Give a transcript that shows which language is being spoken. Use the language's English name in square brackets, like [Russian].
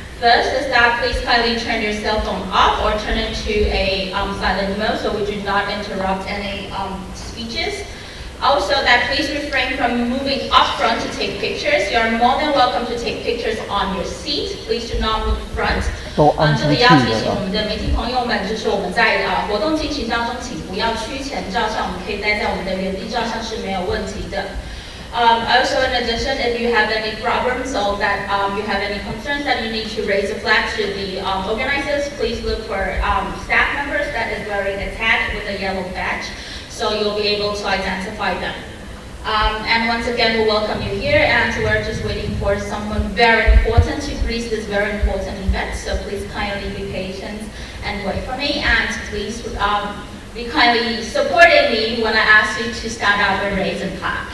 [English] First is that please kindly turn your cell phone off or turn it to a silent mode so we do not interrupt any speeches. Also that please refrain from moving up front to take pictures. You are more than welcome to take pictures on your seat. Please do not move front. [Chinese] 这里要提醒我们的媒体朋友们，就是我们在活动进行当中，请不要趋前照相，我们可以待在我们的原地照相是没有问题的。 [English] Also, in addition, if you have any problems or that you have any concerns that you need to raise a flag to the organizers, please look for staff members that is wearing a tag with a yellow badge, so you'll be able to identify them. And once again, we welcome you here, and we're just waiting for someone very important to grease this very important event, so please kindly be patient and wait for me, and please be kindly supporting me when I ask you to stand up and raise and clap.